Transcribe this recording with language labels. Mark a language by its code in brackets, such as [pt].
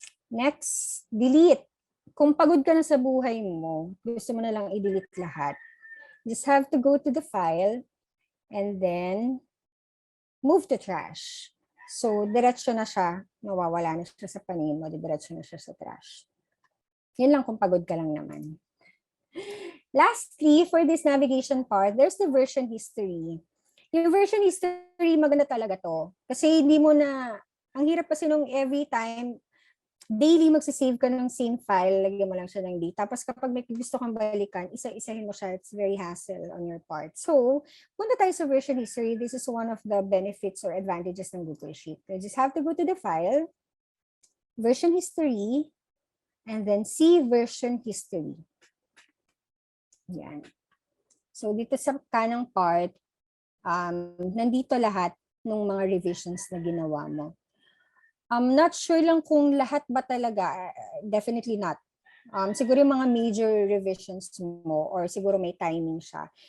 [tl] Next, delete. Kung pagod ka na sa buhay mo, gusto mo na lang i-delete lahat, [en] just have to go to the file and then move to trash. [tl] So, diretso na siya, mawawala na siya sa panin mo, diretso na siya sa trash. Yun lang kung pagod ka lang naman. [en] Lastly, for this navigation part, there's the version history. [tl] Yung version history, maganda talaga to. Kasi hindi mo na, ang hirap kasi nung every time, daily magsisave ka ng same file, lagyan mo lang siya ng date. Tapos kapag may gusto kang balikan, isa-isahin mo siya. [en] It's very hassle on your part. [tl] So, punta tayo sa version history. [en] This is one of the benefits or advantages ng Google Sheet. You just have to go to the file, version history, and then see version history. [tl] Yan. So, dito sa kanang part, nandito lahat ng mga revisions na ginawa mo. [en] I'm not sure [tl] lang kung lahat ba talaga, [en] definitely not. [tl] Siguro yung mga major revisions mo or siguro may timing siya.